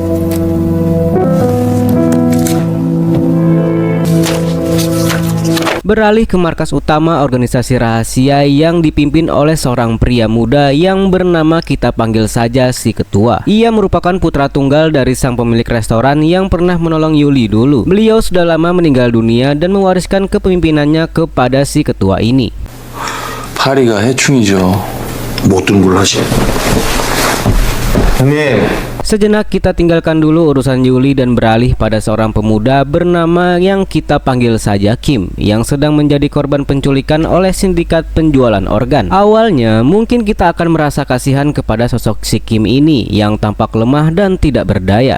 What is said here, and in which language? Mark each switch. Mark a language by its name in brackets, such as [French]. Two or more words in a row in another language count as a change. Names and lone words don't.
[Indonesian] Beralih ke markas utama organisasi rahasia yang dipimpin oleh seorang pria muda yang bernama kita panggil saja si ketua. Ia merupakan putra tunggal dari sang pemilik restoran yang pernah menolong Yuli dulu. Beliau sudah lama meninggal dunia dan mewariskan kepemimpinannya kepada si ketua ini. [Korean] 파리가 해충이죠. 못 들은 걸로 하시. 형님. [Indonesian] Sejenak kita tinggalkan dulu urusan Yuli dan beralih pada seorang pemuda bernama yang kita panggil saja Kim yang sedang menjadi korban penculikan oleh sindikat penjualan organ. Awalnya mungkin kita akan merasa kasihan kepada sosok si Kim ini yang tampak lemah dan tidak berdaya.